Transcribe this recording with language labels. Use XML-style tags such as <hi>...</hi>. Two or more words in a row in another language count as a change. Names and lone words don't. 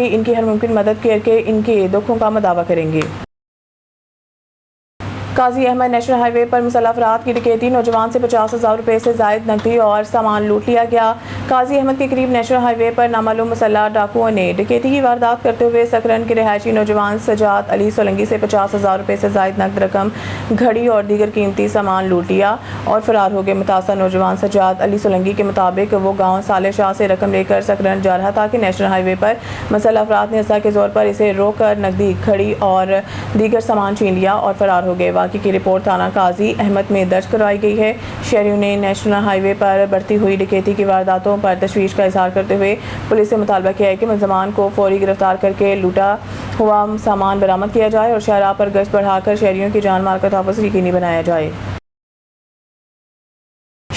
<ur>ان کی ہر ممکن مدد کرکے ان کے دکھوں کا مداوا کریں گے. قاضی احمد نیشنل ہائی وے پر مسلح افراد کی ڈکیتی، نوجوان سے 50,000 روپے سے زائد نقدی اور سامان لوٹ لیا گیا. قاضی احمد کے قریب نیشنل ہائی وے پر نامعلوم مسلح ڈاکوؤں نے ڈکیتی کی واردات کرتے ہوئے سکرن کے رہائشی نوجوان سجاد علی سولنگی سے 50,000 روپے سے زائد نقد رقم، گھڑی اور دیگر قیمتی سامان لوٹ لیا اور فرار ہو گئے. متاثر نوجوان سجاد علی سولنگی کے مطابق وہ گاؤں سالے شاہ سے رقم لے کر سکرن جا رہا تھا کہ نیشنل ہائی وے پر مسلح افراد نے اسلحہ کے زور پر اسے روک کر نقدی، گھڑی اور دیگر سامان چھین لیا اور فرار ہو گئے. کی رپورٹ تھانہ قاضی احمد میں درج کروائی گئی ہے۔ شہریوں نے نیشنل ہائی وے پر بڑھتی ہوئی ڈکیتی کی وارداتوں پر تشویش کا اظہار کرتے ہوئے پولیس سے مطالبہ کیا ہے کہ ملزمان کو فوری گرفتار کرکے لوٹا ہوا سامان برآمد کیا جائے اور شاہراہ پر گشت بڑھا کر شہریوں کی جان مال کا تحفظ یقینی بنایا جائے.</ur>